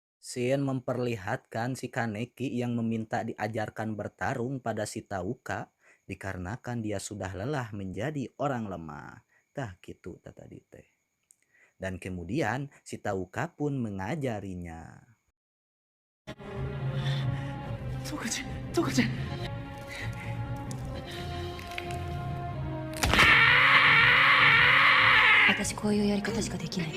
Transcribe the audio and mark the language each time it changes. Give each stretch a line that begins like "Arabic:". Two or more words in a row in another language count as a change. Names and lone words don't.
Indonesian: Shin memperlihatkan si Kaneki yang meminta diajarkan bertarung pada si Tauka dikarenakan dia sudah lelah menjadi orang lemah.
Sundanese: Tah gitu tadi teh.
Indonesian: Dan kemudian si Tauka pun mengajarinya.
Japanese: トカちゃんトカちゃん私こういうやり方しかできない。